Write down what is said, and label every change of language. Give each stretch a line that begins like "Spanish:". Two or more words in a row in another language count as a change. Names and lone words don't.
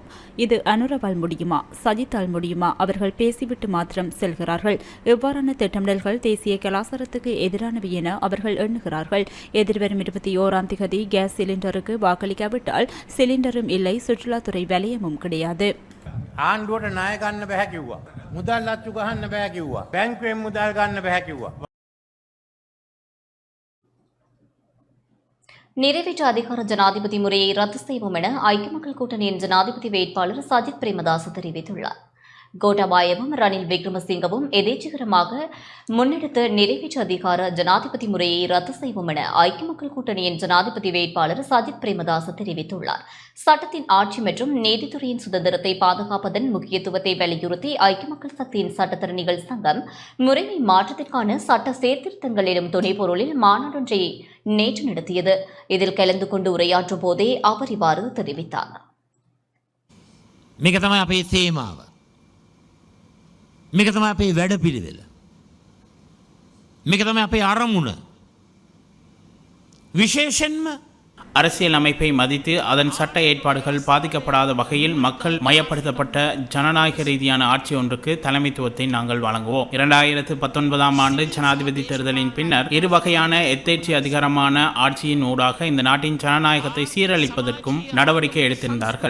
Tamil: இது அனுரவால் முடியுமா, சஜித்தால் முடியுமா? அவர்கள் பேசிவிட்டு மாத்திரம் செல்கிறார்கள். இவ்வாறான திட்டமிடல்கள் தேசிய கலாச்சாரத்துக்கு எதிரானவை என அவர்கள் எண்ணுகிறார்கள். எதிர்வரும் 21ஆம் தேதி கேஸ் சிலிண்டருக்கு வாக்களிக்காவிட்டால் சிலிண்டரும் இல்லை, சுற்றுலாத்துறை வலயமும் கிடையாது.
Sinhala: ආණ්ඩුවට ණය ගන්න බැහැ කිව්වා. මුදල් අච්චු ගහන්න බෑ කිව්වා. බැංකුවෙන් මුදල් ගන්න බැහැ කිව්වා.
Tamil: நிறைவேற்று அதிகார ஜனாதிபதி முறையை ரத்து செய்வோம் என ஐக்கிய மக்கள் கூட்டணியின் ஜனாதிபதி வேட்பாளர் சஜித் பிரேமதாச தெரிவித்துள்ளார். கோட்டாபாயவும் ரணில் விக்ரமசிங்கவும் எதேச்சகரமாக முன்னெடுத்த நிறைவேற்று அதிகார ஜனாதிபதி முறையை ரத்து செய்வோம் என ஐக்கிய மக்கள் கூட்டணியின் ஜனாதிபதி வேட்பாளர் சஜித் பிரேமதாச தெரிவித்துள்ளார். சட்டத்தின் ஆட்சி மற்றும் நீதித்துறையின் சுதந்திரத்தை பாதுகாப்பதன் முக்கியத்துவத்தை வலியுறுத்தி ஐக்கிய மக்கள் சக்தியின் சட்டத்தரணிகள் சங்கம் முறைமை மாற்றத்திற்கான சட்ட சீர்திருத்தங்கள் எனும் துணைப்பொருளில் மாநாடொன்றை நேற்று நடத்தியது. இதில் கலந்து கொண்டு உரையாற்றும் போதே அவர் இவ்வாறு தெரிவித்தார்.
Sinhala: මේක තමයි අපේ වැඩපිළිවෙල. මේක තමයි අපේ අරමුණ. විශේෂයෙන්ම
Tamil: அரசியல் அமைப்பை மதித்து அதன் சட்ட ஏற்பாடுகள் பாதிக்கப்படாத வகையில் மக்கள் மயப்படுத்தப்பட்ட ஜனநாயக ரீதியான ஆட்சி ஒன்றுக்கு தலைமைத்துவத்தை நாங்கள் வழங்குவோம். 2019ஆம் ஆண்டு ஜனாதிபதி தேர்தலின் பின்னர் இரு வகையான எத்தேர்ச்சி அதிகாரமான ஆட்சியின் ஊடாக இந்த நாட்டின் ஜனநாயகத்தை சீரழிப்பதற்கும் நடவடிக்கை எடுத்திருந்தார்கள்.